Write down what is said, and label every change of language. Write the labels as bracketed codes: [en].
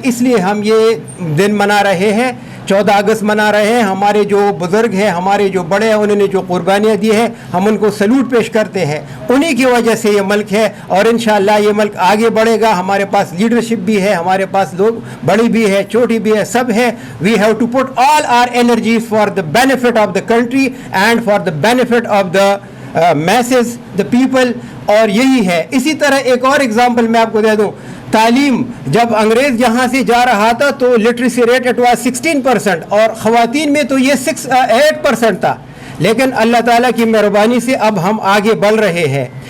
[ur] اس لیے ہم یہ دن منا رہے ہیں, 14 اگست منا رہے ہیں. ہمارے جو بزرگ ہیں, ہمارے جو بڑے ہیں, انہوں نے جو قربانیاں دی ہیں, ہم ان کو سلوٹ پیش کرتے ہیں. انہی کی وجہ سے یہ ملک ہے, اور انشاءاللہ یہ ملک آگے بڑھے گا. ہمارے پاس لیڈرشپ بھی ہے, ہمارے پاس لوگ بڑی بھی ہے, چھوٹی بھی ہے, سب ہے. [en] We have to put all our energies for the benefit of the country and for the benefit of the masses, the people. [ur] اور یہی ہے. اسی طرح ایک اور ایگزامپل میں آپ کو دے دوں, تعلیم. جب انگریز یہاں سے جا رہا تھا تو [en] literacy rate it was [ur] 16%, اور خواتین میں تو یہ 8% تھا. لیکن اللہ تعالیٰ کی مہربانی سے اب ہم آگے بڑھ رہے ہیں.